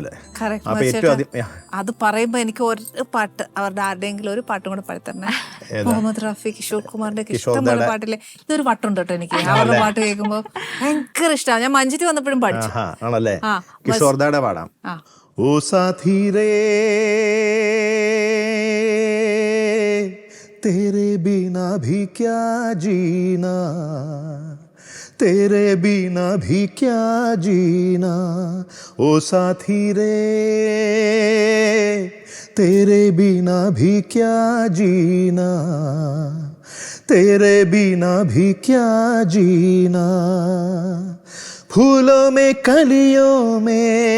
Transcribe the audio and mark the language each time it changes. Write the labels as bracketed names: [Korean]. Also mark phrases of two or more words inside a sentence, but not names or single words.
[Malayalam] അപ്പൊ ഏറ്റവും അത് പറയുമ്പോ എനിക്ക് ഒരു പാട്ട്, അവരുടെ ആരുടെയെങ്കിലും ഒരു പാട്ടും കൂടെ പാടിത്തരണേ. മുഹമ്മദ് റാഫി, കിഷോർ കുമാറിന്റെ ഇഷ്ടംപോലെ പാട്ടില്ലേ, ഇതൊരു പാട്ടുണ്ട് കേട്ടോ എനിക്ക്. അവരുടെ പാട്ട് കേൾക്കുമ്പോ ഭയങ്കര ഇഷ്ടമാണ്. ഞാൻ മഞ്ചേരി വന്നപ്പോഴും പഠിച്ചു. ആണല്ലേ? കിഷോർ ദാടെ പാടാം. [Hindi] ओ साथी रे तेरे बिना भी क्या जीना, तेरे बिना भी क्या जीना, ओ साथी रे तेरे बिना भी क्या जीना, तेरे बिना भी क्या जीना, फूलों में कलियों में,